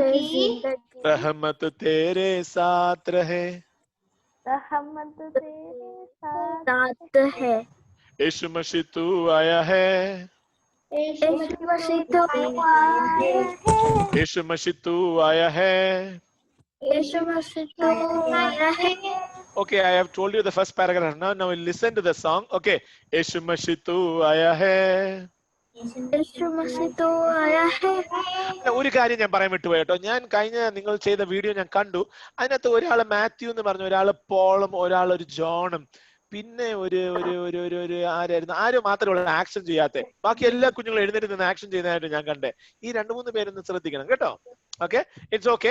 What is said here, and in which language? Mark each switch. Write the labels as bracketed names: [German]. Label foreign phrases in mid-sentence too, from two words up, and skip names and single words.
[Hindi] रहमत तेरे साथ रहे रहमत तेरे साथ है। यीशु मसीह तू आया है, यीशु मसीह तू आया है, यीशु मसीह तू आया है। यीशु मसीह तू आया है। [English] Okay, I have told you the first paragraph. Now listen to the song. [Hindi] Okay, यीशु मसीह तू आया है. यीशु मसीह तू आया है. [Malayalam] ഒരു കാര്യം ഞാൻ പറയാൻ വിട്ടുപോയി കേട്ടോ. ഞാൻ കഴിഞ്ഞ നിങ്ങൾ ചെയ്ത വീഡിയോ ഞാൻ കണ്ടു. അതിനകത്ത് ഒരാള് മാത്യു എന്ന് പറഞ്ഞു, ഒരാള് പോളും, ഒരാൾ ഒരു ജോണും, പിന്നെ ഒരു ആരോ മാത്രമേ ഉള്ള ആക്ഷൻ ചെയ്യാത്ത. ബാക്കി എല്ലാ കുഞ്ഞുങ്ങളും എഴുന്നേറ്റ് നിന്ന് ആക്ഷൻ ചെയ്യുന്നതായിട്ട് ഞാൻ കണ്ടേ. ഈ 2-3 പേരൊന്ന് ശ്രദ്ധിക്കണം കേട്ടോ. [English] Okay, it's okay.